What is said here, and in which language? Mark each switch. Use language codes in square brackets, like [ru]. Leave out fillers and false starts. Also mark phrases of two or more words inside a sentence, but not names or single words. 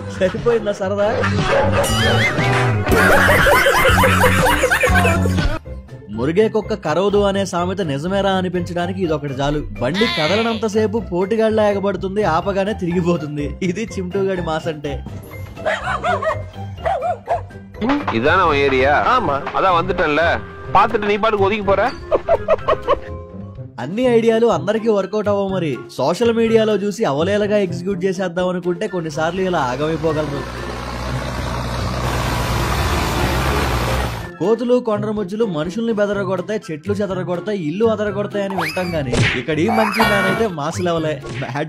[te] సరిపోయిందా సరదా? మురిగే కుక్క కరవదు అనే సామెత నిజమేరా అనిపించడానికి ఇదొకటి చాలు. బండి కదలనంతసేపు పోటీగాళ్ళ ఎగబడుతుంది, ఆపగానే తిరిగిపోతుంది. ఇది చింటూగాడి మాస్ అంటే. [ta] இதான ஏரியா? ஆமா, அதான் வந்துட்டேன்ல, பாத்துட்டு நீ பாட்டுக்கு ஒதுக்கி போற. [te] అన్ని ఐడియాలు అందరికీ వర్కౌట్ అవ్వవు. మరి [en] social mediaలో [te] చూసి అవలేలగా ఎగ్జిక్యూట్ చేసేద్దాం అనుకుంటే కొన్నిసార్లు ఇలా ఆగమైపోగలరు. కోతులు కొండర ముజ్జులు మనుషుల్ని బెదరగొడతాయి, చెట్లు చెదరగొడతాయి, ఇల్లు అదరగొడతాయి అని వింటాం గానీ ఇక్కడ ఈ మంచి మ్యాన్ అయితే [en] mass levele bad.